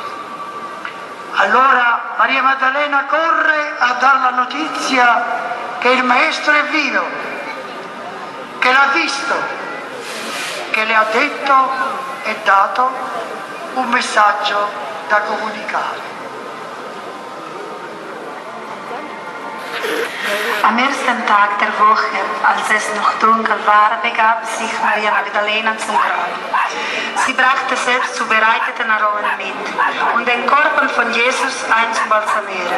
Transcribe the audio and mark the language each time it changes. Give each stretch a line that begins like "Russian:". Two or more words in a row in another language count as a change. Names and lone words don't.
Italian: Allora Maria Maddalena corre a dar la notizia che il Maestro è vivo, che l'ha visto, che le ha detto e dato un messaggio da comunicare.
German: Am ersten Tag der Woche, als es noch dunkel war, begab sich Maria Magdalena zum Grab. Sie brachte selbst zubereiteten Aromen mit, um den Körper von Jesus einzubalsamieren.